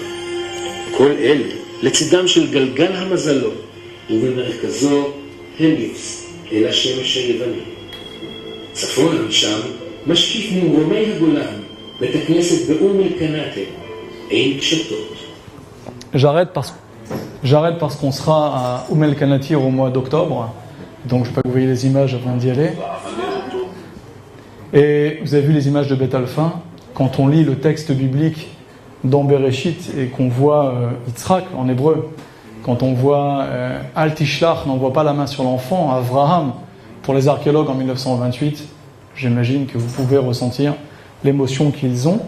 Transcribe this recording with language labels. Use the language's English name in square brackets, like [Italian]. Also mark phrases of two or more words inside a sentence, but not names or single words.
[Hebrew] כל אלה לצידם של גלגל המזלות, ובמרכזו הליוס אל השמש היווני. צפונה משם משקיף ממרומי הגולן בית הכנסת באום אל-קנאטה, עין קשתות. [French] J'arrête parce qu'on sera à Oum el-Kanatir au mois d'octobre. Donc je ne sais pas que vous voyez les images avant d'y aller. Et vous avez vu les images de Beth Alpha. Quand on lit le texte biblique dans Bereshit et qu'on voit Yitzhak en hébreu, quand on voit [Hebrew] אל תשלח, [French] n'envoie pas la main sur l'enfant, Avraham, pour les archéologues en 1928, j'imagine que vous pouvez ressentir l'émotion qu'ils ont.